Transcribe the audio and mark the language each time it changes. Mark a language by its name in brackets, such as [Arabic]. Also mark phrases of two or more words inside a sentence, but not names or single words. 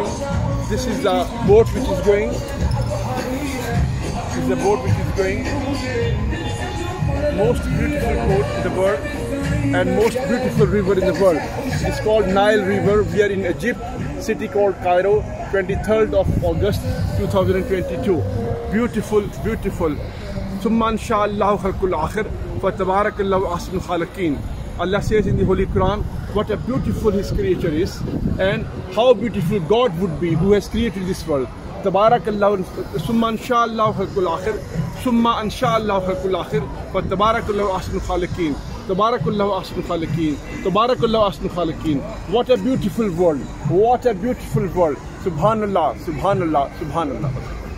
[English] This is the boat which is going. This is the boat which is going. Most beautiful boat in the world and most beautiful river in the world. It's called Nile River. We are in Egypt, city called Cairo, 23rd of August 2022. Beautiful, beautiful. [Arabic] ثم إن شاء الله خلق الآخر فتبارك الله أحسن الخالقين. [English] Allah says in the Holy Quran what a beautiful His creature is and how beautiful God would be who has created this world. Tabarakallahu, [Arabic] ثم إن شاء الله خلق الآخر، ثم إن شاء الله خلق الآخر فتبارك الله أحسن الخالقين. تبارك الله أحسن الخالقين. تبارك الله أحسن الخالقين. [English] What a beautiful world. What a beautiful world. [Arabic] سبحان الله، سبحان الله، سبحان الله.